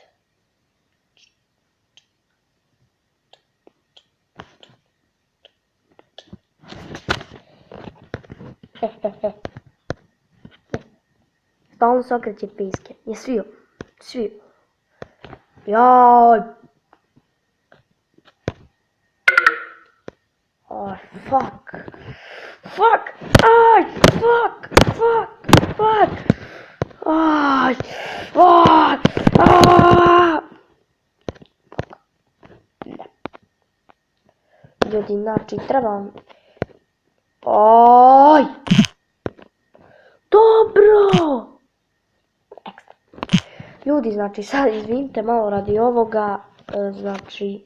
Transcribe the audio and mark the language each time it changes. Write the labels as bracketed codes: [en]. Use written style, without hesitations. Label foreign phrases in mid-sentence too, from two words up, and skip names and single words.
[sr] Stalno se okreće facecam. Je svio. Joj! [en] Oh, fuck! Aj, fuck! Aj, fuck! [sr] Ljudi, znači, treba vam... Aj! Dobro! Ekstra. Ljudi, znači, sad izvinite malo radi ovoga, znači...